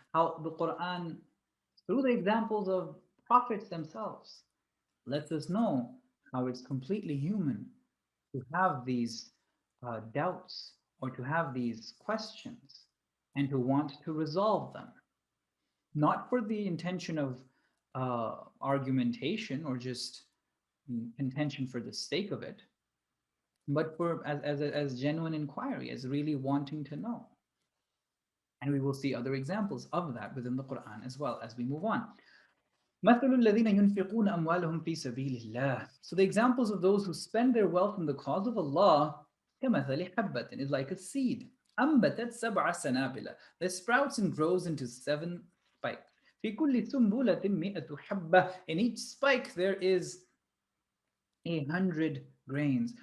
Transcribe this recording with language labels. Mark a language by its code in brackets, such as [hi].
[en] How the Quran, through the examples of prophets themselves, lets us know how it's completely human to have these doubts, or to have these questions, and to want to resolve them, not for the intention of argumentation, or just contention for the sake of it, but for as genuine inquiry, as really wanting to know. And we will see other examples of that within the Quran as well as we move on. [ar] مثل الذين ينفقون أموالهم في سبيل الله. [en] So the examples of those who spend their wealth in the cause of Allah, [ar] كمثل حبة, [en] is like a seed. [ar] أنبتت سبع سنابل, [en] that sprouts and grows into 7 spikes. [ar] في كل سنبلة مئة حبة, [en] in each spike there is 100 grains.